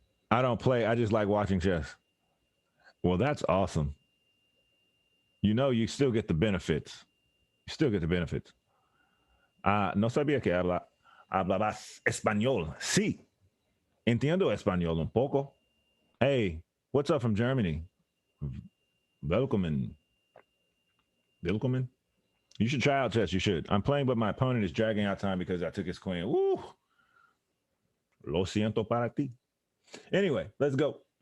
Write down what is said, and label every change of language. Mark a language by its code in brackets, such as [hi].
[en] I don't play. I just like watching chess. Well, that's awesome. You still get the benefits. You still get the benefits. [es] No sabía que hablabas español. Sí, entiendo español un poco. [en] Hey, what's up from Germany? Welcome. Willkommen. You should try out chess. You should. I'm playing, but my opponent is dragging out time because I took his queen. Woo! [es] Lo siento para ti. [en] Anyway, let's go.